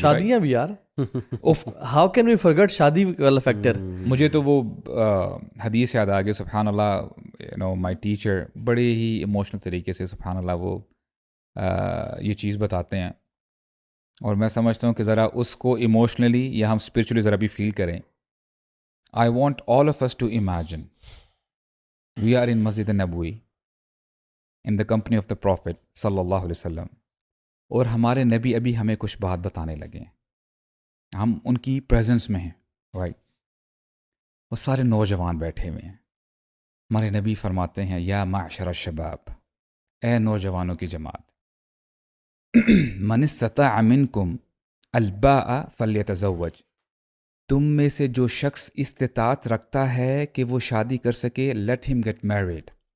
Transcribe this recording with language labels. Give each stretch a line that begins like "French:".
Urdu: شادیاں بھی یار,
English: how can we forget
Urdu: شادی والا فیکٹر. مجھے تو وہ حدیث یاد آ گئی, سبحان اللہ,
English: you know my teacher
Urdu: بڑے ہی ایموشنل طریقے سے سبحان اللہ وہ یہ چیز بتاتے ہیں, اور میں سمجھتا ہوں کہ ذرا اس کو ایموشنلی یا ہم اسپرچولی ذرا بھی فیل کریں.
English: I want all of us to imagine we are in Masjid Nabawi in the company of the Prophet sallallahu alaihi wasallam,
Urdu: اور ہمارے نبی ابھی ہمیں کچھ بات بتانے لگے ہیں, ہم ان کی پریزنس میں ہیں, رائٹ. وہ سارے نوجوان بیٹھے ہوئے ہیں, ہمارے نبی فرماتے ہیں
Arabic: یا معشر الشباب,
Urdu: اے نوجوانوں کی جماعت,
Arabic: من استطاع منکم الباء فلیتزوج,
Urdu: تم میں سے جو شخص استطاعت رکھتا ہے کہ وہ شادی کر سکے,
English: Let ہم get married.